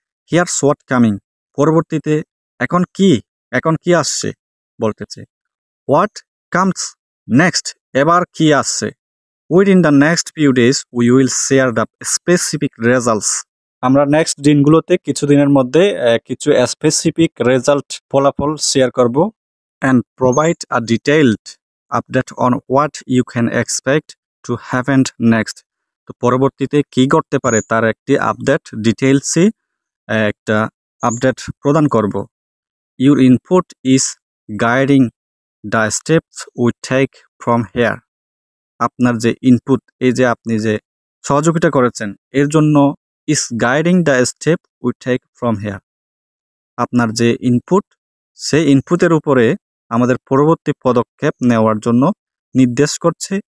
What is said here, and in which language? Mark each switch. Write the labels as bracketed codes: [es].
[en] here's what coming, [bn] পরবর্তীতে এখন কি আসছে বলতেছে। [en] what comes next, [bn] এবার কি আসছে। [en] Within the next few days we will share the specific results. [bn] আমরা নেক্সট দিনগুলোতে কিছুদিনের মধ্যে কিছু স্পেসিফিক রেজাল্ট ফলাফল শেয়ার করব। [en] And provide a detailed update on what you can expect to happen next। [bn] তো পরবর্তীতে কি করতে পারে তার একটি আপডেট ডিটেইলসে একটা আপডেট প্রদান করব। [en] Your input is guiding the steps we take from here। [bn] আপনার যে ইনপুট, এই যে আপনি যে সহযোগিতা করেছেন, এর জন্য [en] Is guiding the step we take from here. [bn] আপনার যে ইনপুট, সেই ইনপুটের উপরে আমাদের পরবর্তী পদক্ষেপ নেওয়ার জন্য নির্দেশ করছে।